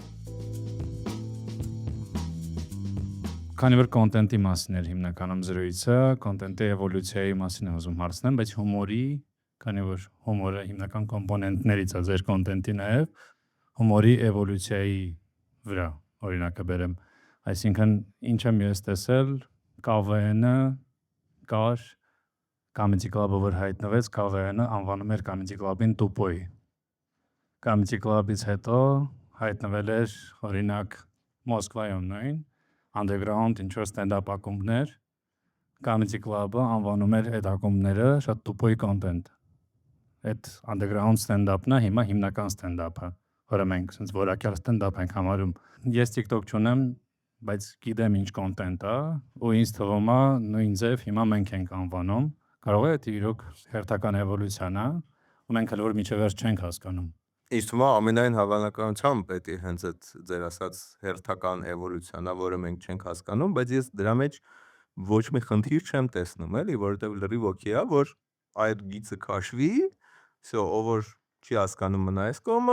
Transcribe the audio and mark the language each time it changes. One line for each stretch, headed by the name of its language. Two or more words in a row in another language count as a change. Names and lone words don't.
Armenian: Քանի որ կոնտենտի մասին էր հիմնականում զրույցը, կոնտենտի էվոլյուցիայի մասին եմ ուզում հարցնեմ, բայց հումորի, քանի որ հումորը հիմնական կոմպոնենտներից է ձեր կոնտենտի նաև, հումորի էվոլյուցիայի վրա օրինակը բերեմ, այսինքն ինչ եմ ես տեսել, KVN-ը կար, Comedy Club-ը որ հայտնվեց, KVN-ը անվանում էր Comedy Club-ին տուպոյ։ Comedy Club-ից հետո հայտնվել էր օրինակ Մոսկվայում նույն
English: underground
Armenian: ինչ-որ stand-up ակումբներ, Comedy Club-ը անվանում էր այդ ակումբները շատ տուպոյ կոնտենտ։ Այդ
English: underground stand-up-
Armenian: ն է հիմա հիմնական stand-up-ը, որը մենք sense որակյալ stand-up ենք համարում։ Ես TikTok չունեմ, բայց գիտեմ ինչ կոնտենտ է, ու ինձ թվում է նույն ձև հիմա մենք ենք անվանում։ Կարող է դա իրոք հերթական էվոլյուցիան է, ու մենք հələ որ միջև վերջ չենք հասկանում։ Ինձ թվում է ամենայն հավանականությամբ պետք է հենց այդ ձեր ասած հերթական էվոլյուցիան է, որը մենք չենք հասկանում, բայց ես դրա մեջ ոչ մի խնդիր չեմ տեսնում, էլի, որովհետև լրիվ օքեյ է, որ այդ գիծը քաշվի, всё, ով որ չի հասկանում մնա այս կողմը,